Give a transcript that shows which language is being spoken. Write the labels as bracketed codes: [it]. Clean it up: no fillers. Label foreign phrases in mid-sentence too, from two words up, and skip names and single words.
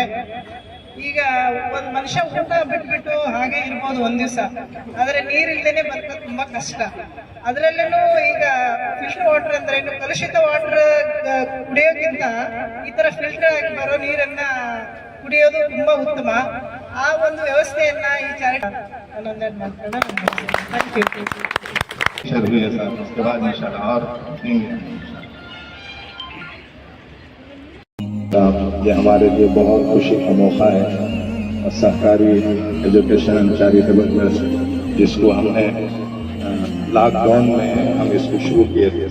[kn] ಈಗ ಒಂದು ಮನುಷ್ಯ ಊಟ ಬಿಟ್ಬಿಟ್ಟು ಹಾಗೆ ಇರ್ಬೋದು ಒಂದು ದಿವಸ, ಆದರೆ ನೀರಿಲ್ಲದೇನೆ ಬದುಕೋದು ತುಂಬ ಕಷ್ಟ. ಅದರಲ್ಲೂ ಈಗ [en] filter water [kn] ಅಂದ್ರೆ ಇನ್ನು ಕಲುಷಿತ ವಾಟರ್ ಕುಡಿಯೋಕ್ಕಿಂತ ಈ ಥರ ಫಿಲ್ಟರ್ ಆಗಿ ಬರೋ ನೀರನ್ನ ಕುಡಿಯೋದು ತುಂಬ ಉತ್ತಮ. ಆ ಒಂದು ವ್ಯವಸ್ಥೆಯನ್ನ ಈ ಚಾರಿಟಿ ಒಂದೊಂದೆರಡು ಮಾತುಗಳನ್ನ [en] thank you. [hi] उसके बाद इंशाल्लाह और ये हमारे लिए बहुत खुशी का मौका है। सरकारी एजुकेशन एंड चैरिटेबल ट्रस्ट जिसको हमने लॉकडाउन में हम इसको शुरू किए थे।